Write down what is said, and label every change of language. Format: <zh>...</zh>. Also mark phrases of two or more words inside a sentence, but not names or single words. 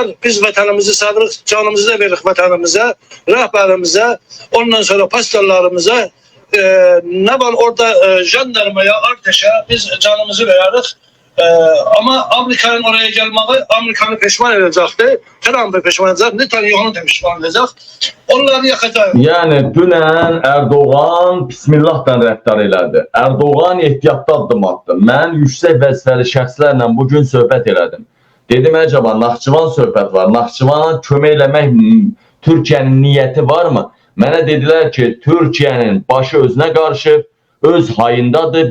<az>Biz vatanımızı sadırıq, canımızı da veririk vatanımıza, rəhbərimize, ondan sonra pastorlarımıza, ne var orada jandarmaya, arteşe biz</az> <tr>canımızı veririz. Ama Amerika'nın oraya gelmeyi Amerika'nı peşman edecekti. Trump'ı peşman edecek, Netanyahu'nu da peşman edecek. Onları yakacak.</tr> <az>Yani dünən Erdoğan Bismillah'dan rəftar elədi. Erdoğan ehtiyatlı addım attı. Mən yüksək vəzifəli şəxslərlə bugün söhbət elədim. Dedim, acaba Naxçıvan söhbət var. Naxçıvana kömək eləmək Türkiyənin niyyəti varmı? Mənə dedilər ki, Türkiyənin başı özünə qarşı öz hayındadır.</az>